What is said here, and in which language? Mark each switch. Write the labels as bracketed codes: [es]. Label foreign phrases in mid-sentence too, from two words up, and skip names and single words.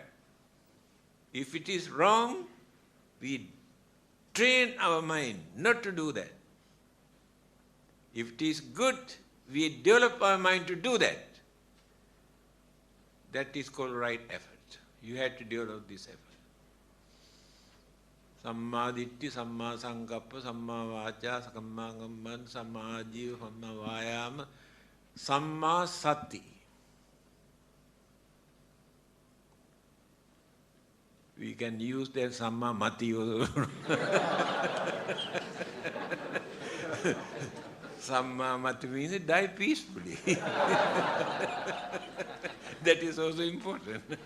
[en] If it is wrong, we train our mind not to do that. If it is good, we develop our mind to do that. That is called right effort. You have to develop this effort. [pi] Samma ditti, samma sankappa, samma vacha, samma kamman, samma ajiva, samma vayama, samma sati. [en] We can use that [pi] samma mati [en] also. [pi] Samma mati [en] means die peacefully. That is also important.